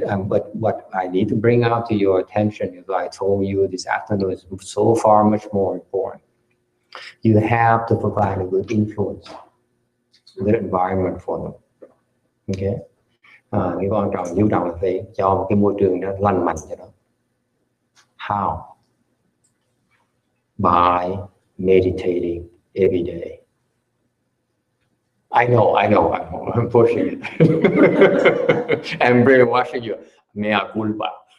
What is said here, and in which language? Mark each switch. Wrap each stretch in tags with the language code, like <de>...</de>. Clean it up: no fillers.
<en>But what I need to bring out to your attention is what I told you this afternoon is so far much more important. You have to provide a good influence, good environment for them.</en> <vi>Okay, cái quan trọng chú trọng là phải cho một cái môi trường nó lành mạnh cho nó.</vi> <en>How? By meditating every day. I know, I'm pushing it. I'm brainwashing you. Mea culpa.</en>